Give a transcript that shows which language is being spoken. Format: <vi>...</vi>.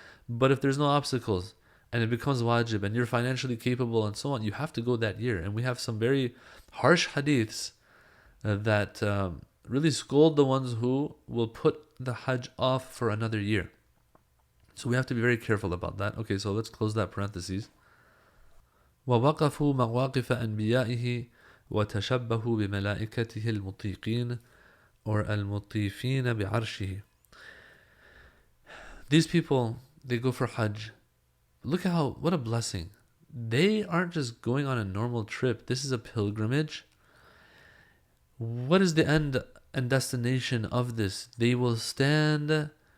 <en>But if there's no obstacles and it becomes wajib and you're financially capable and so on, you have to go that year. And we have some very harsh hadiths that really scold the ones who will put the Hajj off for another year. So we have to be very careful about that. Okay, so let's close that parenthesis.</en> <ar>وَوَقَفُوا مَوَاقِفَ أَنْبِيَائِهِ وَتَشَبَّهُوا بِمَلَائِكَتِهِ الْمُطِيقِينَ or al-mutifin bi'arshihi.</ar> <en>These people, they go for Hajj. Look at what a blessing. They aren't just going on a normal trip. This is a pilgrimage. What is the end and destination of this? They will stand</en>